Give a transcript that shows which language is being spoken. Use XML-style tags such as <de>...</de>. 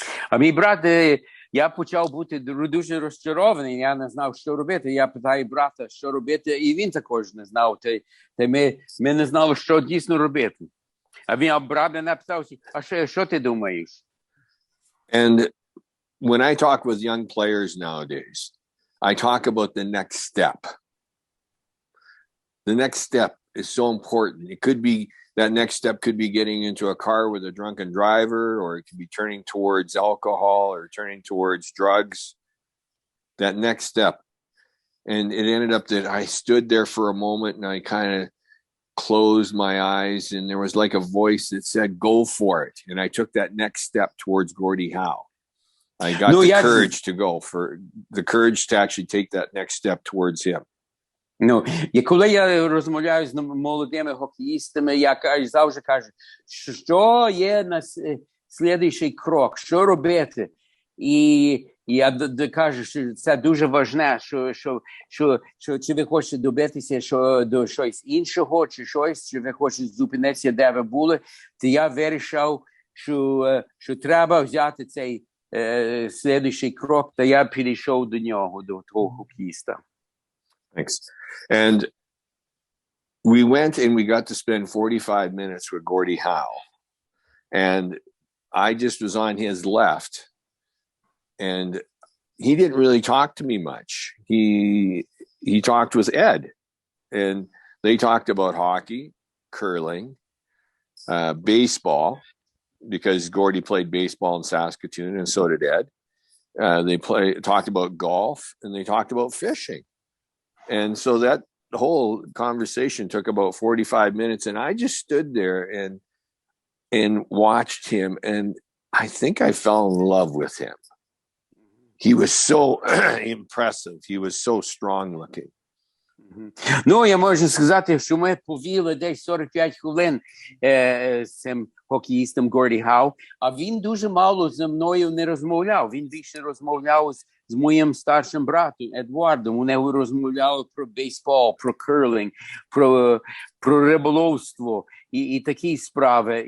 <uk>А мій брат, я почав бути дуже розчарований, я не знав, що робити. Я питаю брата, що робити, і він також не знав. Та ми не знали, що дійсно робити. А брат мене питав, а що ти думаєш?</uk> <en>And when I talk with young players nowadays, I talk about the next step. The next step is so important. It could be, that next step could be getting into a car with a drunken driver, or it could be turning towards alcohol or turning towards drugs. That next step. And it ended up that I stood there for a moment and I kind of closed my eyes, and there was like a voice that said, go for it. And I took that next step towards Gordie Howe. I got the courage to go, for the courage to actually take that next step towards him.</en> <uk>Ну, і коли я розмовляю з молодими хокеїстами, я завжди кажу, що є слідуючий крок, що робити. І я кажу, що це дуже важливо, що чи ви хочете добитися до щось іншого, чи ви хочете зупинитися, де ви були, то я вирішив, що треба взяти цей слідуючий крок, та я підійшов до нього, до того хокеїста.</uk> <en>Thanks. And we went and we got to spend 45 minutes with Gordie Howe. And I just was on his left. And he didn't really talk to me much. He talked with Ed. And they talked about hockey, curling, baseball, because Gordie played baseball in Saskatoon, and so did Ed. They talked about golf, and they talked about fishing. And so that whole conversation took about 45 minutes, and I just stood there and watched him, and I think I fell in love with him. He was so impressive. He was so strong looking.</en> <uk>Ну, я можу сказати, що ми повіли десь 45 хвилин з цим хокеїстом Горді Хау, а він дуже мало зі мною не розмовляв. Він більше розмовляв з моїм старшим братом Едвардом. Вони розмовляли про бейсбол, про керлинг, про риболовство і такі справи.</uk>